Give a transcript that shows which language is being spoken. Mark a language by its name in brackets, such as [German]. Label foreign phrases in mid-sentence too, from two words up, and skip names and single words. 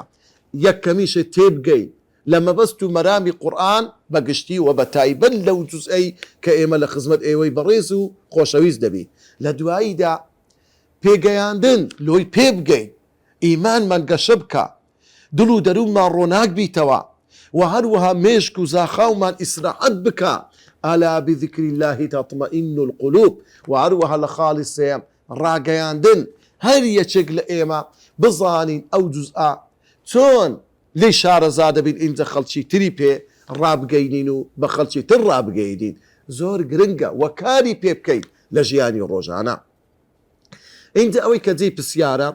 [Central Kurdish] یەکەمیشە تێبگەین لە مەبەست و مەرامی قورئان بەگشتی و بە تایبەت لەو جوزئەی کە ئێمە لە خزمەت ئێوەی بەڕێز و خۆشەویست دەبی. لە دواییدا پێگەیاندن لۆی پێ بگەین ئیمانمان گەشە بکە دڵ و دەروونمان ڕۆناک بیتەوە و هەروەها مێشک و زاخاومان ئیسراحەت بکە [Arabic] ئەلا بذکر الله تطمئن القلوب [Central Kurdish] و هەروەها لە خاڵی سێم ڕاگەیاندن هەر یەکێک لە ئێمە بزانین ئەو جوزئە چۆن لێی شارەزادە بین ئینجا خەڵکی تری پێ ڕابگەینین و بە خەڵکی تر ڕابگەیدین زۆر گرنگە و کاری پێ بکەین لە ژیانی ڕۆژانە اینجا ئەوەی کە جێی پرسیارە